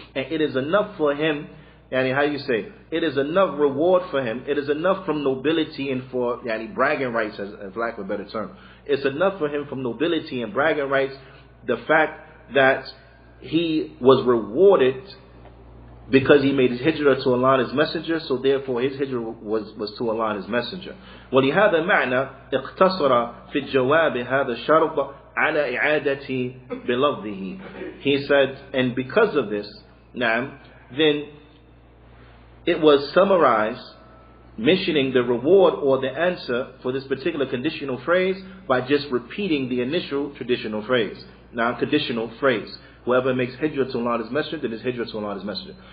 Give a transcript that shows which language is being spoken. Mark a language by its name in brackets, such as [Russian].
[English] And it is enough for him, how you say, it is enough reward for him, it is enough from nobility and for bragging rights, as lack of a better term. It's enough for him from nobility and bragging rights, the fact that he was rewarded because he made his hijrah to Allah and His Messenger, so therefore his hijrah was to Allah and His Messenger. [Arabic] ولهذا المعنى اقتصر في الجواب هذا الشرط على إعادة بلفظه. [English] He said, and because of this, then it was summarized, mentioning the reward or the answer for this particular conditional phrase by just repeating the initial traditional phrase. Now, conditional phrase. Whoever makes hijrah to Allah and His Messenger, then is hijrah to Allah and His Messenger.